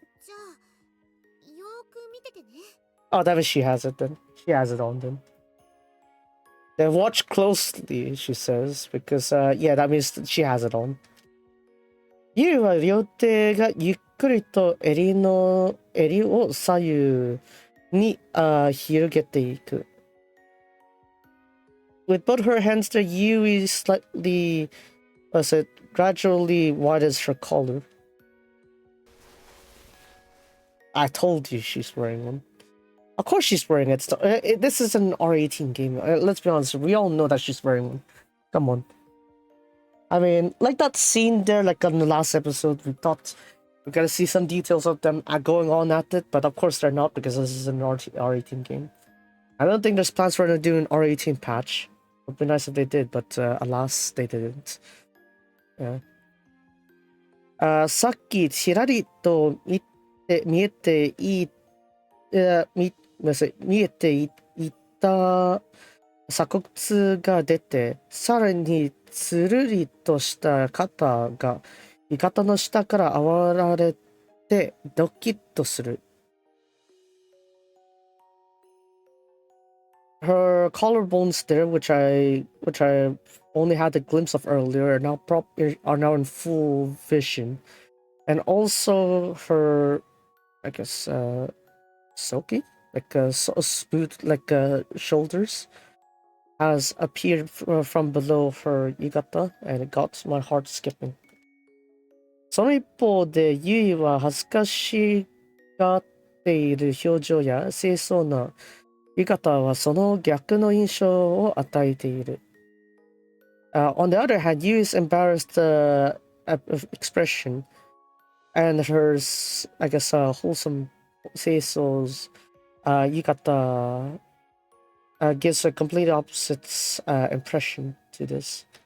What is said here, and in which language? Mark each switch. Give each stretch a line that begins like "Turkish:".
Japanese: じゃあ、よーく見ててね。
English: Oh, that means she has it then. She has it on then. Then watch closely, she says, because, yeah, that means she has it on.
Japanese: ユウは両手がゆっくりと襟を左右に広げていく。
English: With both her hands, the Yui gradually widens her collar. I told you she's wearing one. Of course she's wearing it. This is an R18 game. Let's be honest. We all know that she's wearing one. Come on. I mean, like that scene there, like on the last episode, we thought we're gonna see some details of them going on at it, but of course they're not because this is an R18 game. I don't think there's plans for them to do an R18 patch. It would be nice if they did, but alas, they didn't. Yeah.
Japanese: さっきちらりと見えていた鎖骨が出て、さらにつるりとした肩が味方の下からあられてドキッとする。
English: Her collarbones there, which I only had a glimpse of earlier, are now in full vision, and also her, I guess, silky, like smooth, like shoulders, has appeared from below her yukata, and it got my heart skipping.
Japanese: その一方で、ユイは恥ずかしがっている表情や清楚な浴衣はその逆の印象を与えている。
English: On the other hand, Yu's embarrassed expression and her, I guess, wholesome Seiso's yukata gives a complete opposite impression to this.